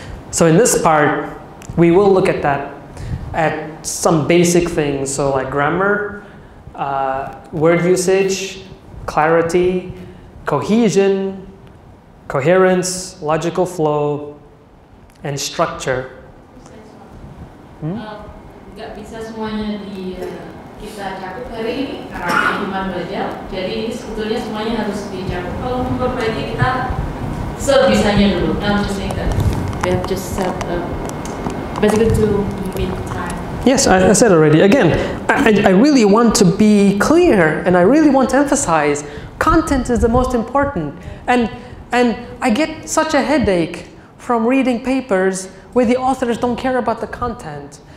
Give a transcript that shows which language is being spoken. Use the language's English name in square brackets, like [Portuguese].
[English] So in this part, we will look at that, at some basic things, so like grammar, word usage, clarity, cohesion, coherence, logical flow, and structure. [Indonesian] Nggak bisa semuanya kita cakup hari ini karena cuma belajar. Jadi ini sebetulnya semuanya harus dicakup. Kalau memperbaiki kita sebisanya dulu. [English] I'm just saying that we have just set basically to meet time. Yes, I said already. Again, I really want to be clear and I really want to emphasize content is the most important. And I get such a headache from reading papers where the authors don't care about the content.